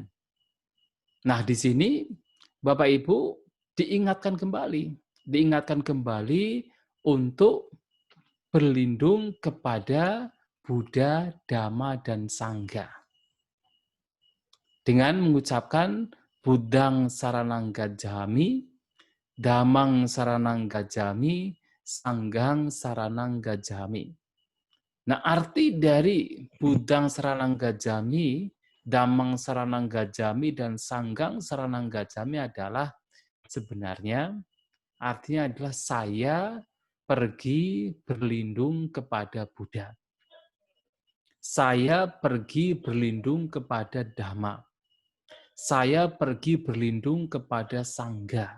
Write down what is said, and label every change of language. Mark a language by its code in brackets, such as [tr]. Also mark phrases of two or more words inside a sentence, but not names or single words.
[id] Nah, di sini Bapak Ibu diingatkan kembali untuk berlindung kepada Buddha, Dhamma, dan Sangha. Dengan mengucapkan [pi] Buddhang saranang gacchami, Dhammang saranang gacchami, Sanghang saranang gacchami. [id] Nah, arti dari [pi] Buddhang saranang gacchami, Dhammang saranang gacchami, [id] dan [pi] Sanghang saranang gacchami [id] adalah sebenarnya artinya adalah saya pergi berlindung kepada Buddha. Saya pergi berlindung kepada Dhamma. Saya pergi berlindung kepada Sangha.